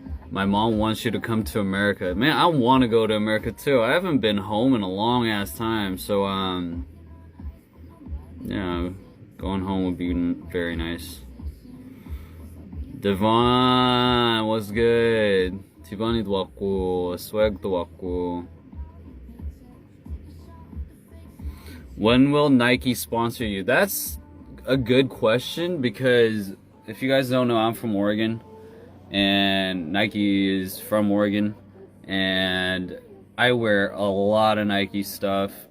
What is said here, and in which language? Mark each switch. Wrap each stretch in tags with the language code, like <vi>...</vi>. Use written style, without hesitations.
<en>My mom wants you to come to America. Man, I want to go to America too. I haven't been home in a long ass time, so yeah, going home would be very nice. Devon, what's good?</en> <ko>디반이도 왔고, swag도 왔고.</ko> <en>When will Nike sponsor you? That's a good question, because if you guys don't know, I'm from Oregon, and Nike is from Oregon, and I wear a lot of Nike stuff.</en>